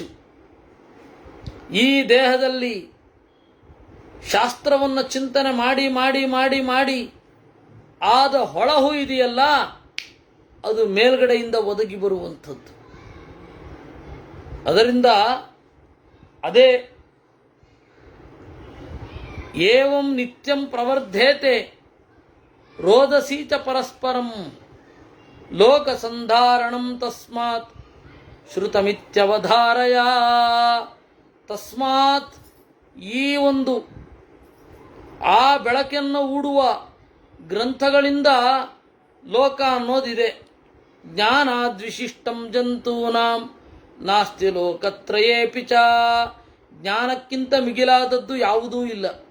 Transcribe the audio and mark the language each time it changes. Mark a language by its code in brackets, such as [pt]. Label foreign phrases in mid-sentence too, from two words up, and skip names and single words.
[kn] ಈ ದೇಹದಲ್ಲಿ ಶಾಸ್ತ್ರವನ್ನು ಚಿಂತನೆ ಮಾಡಿ ಮಾಡಿ ಮಾಡಿ ಮಾಡಿ ಆದ ಹೊಳಹು ಇದೆಯಲ್ಲ, ಅದು ಮೇಲ್ಗಡೆಯಿಂದ ಒದಗಿ ಬರುವಂಥದ್ದು. ಅದರಿಂದ ಅದೇ [sa] ಏವಂ ನಿತ್ಯಂ ಪ್ರವರ್ಧೇತೆ ರೋದಸಿ ಚ ಪರಸ್ಪರಂ ಲೋಕ ಸಂಧಾರಣಂ ತಸ್ಮಾತ್ ಶ್ರುತಮಿತ್ಯವಧಾರಯ. [kn] ತಸ್ಮಾತ್ ಈ ಒಂದು ಆ ಬೆಳಕನ್ನು ಹೂಡುವ ಗ್ರಂಥಗಳಿಂದ ಲೋಕ ಅನ್ನೋದಿದೆ. [sa] ಜ್ಞಾನಾದ್ವಿಶಿಷ್ಟಂ ಜಂತೂನಾಂ ನಾಸ್ತಿ ಲೋಕತ್ರಯೇಪಿ ಚ. [kn] ಜ್ಞಾನಕ್ಕಿಂತ ಮಿಗಿಲಾದದ್ದು ಯಾವುದೂ ಇಲ್ಲ.